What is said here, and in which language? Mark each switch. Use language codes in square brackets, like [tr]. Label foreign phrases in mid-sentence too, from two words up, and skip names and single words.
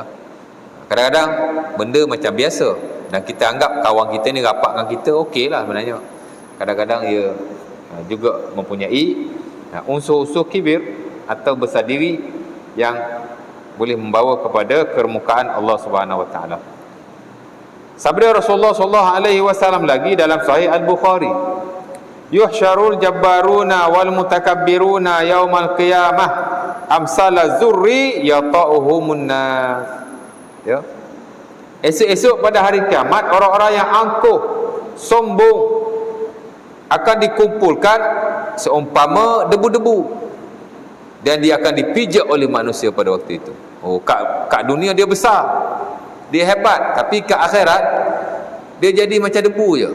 [ms] Kadang-kadang benda macam biasa dan kita anggap kawan kita ni rapat dengan kita, okeylah sebenarnya. Kadang-kadang ia juga mempunyai unsur-unsur kibir atau besar diri yang boleh membawa kepada kemukaan Allah [ar] سبحانه وتعالى. [ms] Sabda Rasulullah [ar] صلى الله عليه وسلم [ms] lagi dalam Sahih Al-Bukhari, [ar] يحشر الجبارون والمتكبرون يوم القيامة أمثال الذر يطؤهم الناس. [ms] Ya. Esok-esok pada hari kiamat, orang-orang yang angkuh, sombong akan dikumpulkan seumpama debu-debu dan dia akan dipijak oleh manusia pada waktu itu. Kat dunia dia besar, dia hebat, tapi kat akhirat dia jadi macam debu je.